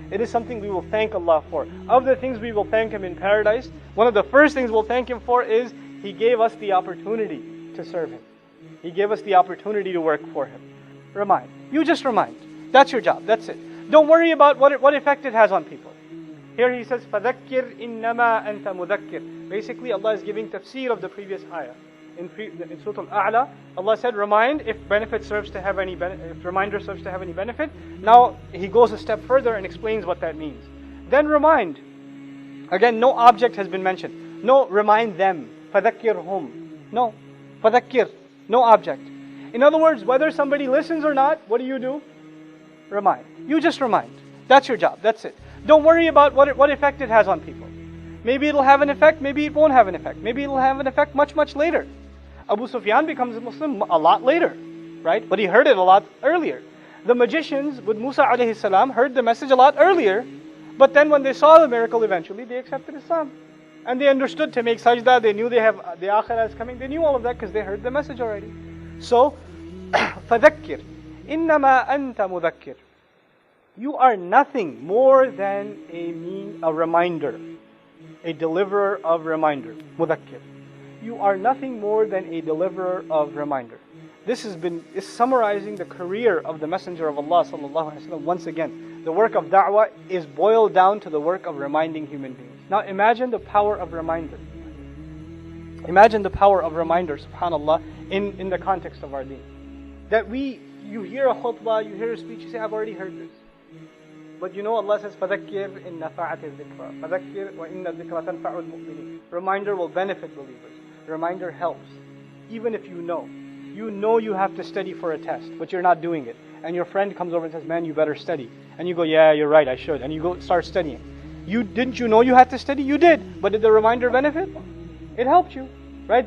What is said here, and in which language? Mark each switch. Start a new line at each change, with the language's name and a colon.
English: It is something we will thank Allah for. Of the things we will thank Him in paradise, one of the first things we'll thank Him for is He gave us the opportunity to serve Him. He gave us the opportunity to work for Him. Remind. You just remind. That's your job. That's it. Don't worry about what effect it has on people. Here He says,
Arabic: فَذَكِّرْ إِنَّمَا أَنْتَ مُذَكِّرْ.
English: Basically, Allah is giving tafsir of the previous ayah. In Surah Al-A'la, Allah said, remind if reminder serves to have any benefit. Now He goes a step further and explains what that means. Then remind. Again, no object has been mentioned. No, remind them.
Arabic: فَذَكِّرْهُمْ.
English: No.
Arabic: فَذَكِّرْ.
English: No object. In other words, whether somebody listens or not, what do? Remind. You just remind. That's your job. That's it. Don't worry about what effect it has on people. Maybe it'll have an effect, maybe it won't have an effect. Maybe it'll have an effect much, much later. Abu Sufyan becomes a Muslim a lot later, right? But he heard it a lot earlier. The magicians with Musa alayhi salam heard the message a lot earlier, but then when they saw the miracle eventually, they accepted Islam. And they understood to make sajda, they knew they have the akhirah is coming, they knew all of that because they heard the message already. So,
Arabic: فَذَكِّرْ إِنَّمَا أَنْتَ مُذَكِّرْ.
English: You are nothing more than a reminder, a deliverer of reminder. Mudhakkir. You are nothing more than a deliverer of reminder. This is summarizing the career of the Messenger of Allah sallallahu alaihi wasallam. Once again, the work of da'wah is boiled down to the work of reminding human beings. Now imagine the power of reminder. Imagine the power of reminder, subhanallah, in the context of our deen. That you hear a khutbah, you hear a speech, you say, I've already heard this. But you know Allah says,
Arabic: فَذَكِّرْ إِن نَفَعَتِ الذِّكْرَى فَذَكِّرْ وَإِنَّ الذِّكْرَى تَنْفَعُ الْمُؤْمِنِينَ.
English: Reminder will benefit believers. Reminder helps. Even if you know you have to study for a test, but you're not doing it. And your friend comes over and says, man, you better study. And you go, yeah, you're right, I should. And you go start studying. Didn't you know you had to study? You did. But did the reminder benefit? It helped you. Right?